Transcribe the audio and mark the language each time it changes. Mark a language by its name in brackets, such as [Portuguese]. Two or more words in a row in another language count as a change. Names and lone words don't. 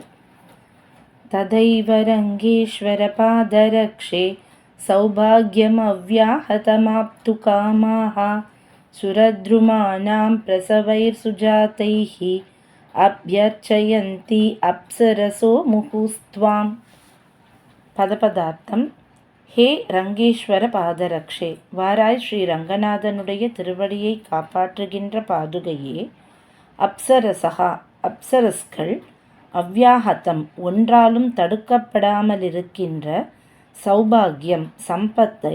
[Sanskrit] तदैव रङ्गेश्वरपादरक्षे सौभाग्यमव्याहतमाप्तुकामाः सुरद्रुमाणां प्रसवैर्सुजातैः अभ्यर्चयन्ति अप्सरसो मुहुस्त्वाम्. [Tamil] பதபதார்த்தம். [Sanskrit] हे रङ्गेश्वर पादरक्षे, [Tamil] வாராய் ஸ்ரீ ரங்கநாதனுடைய திருவடியை காப்பாற்றுகின்ற பாதுகையே. அப்சரசகா, அப்சரஸ்கள், அவ்யாஹதம், ஒன்றாலும் தடுக்கப்படாமலிருக்கின்ற சௌபாகியம், சம்பத்தை,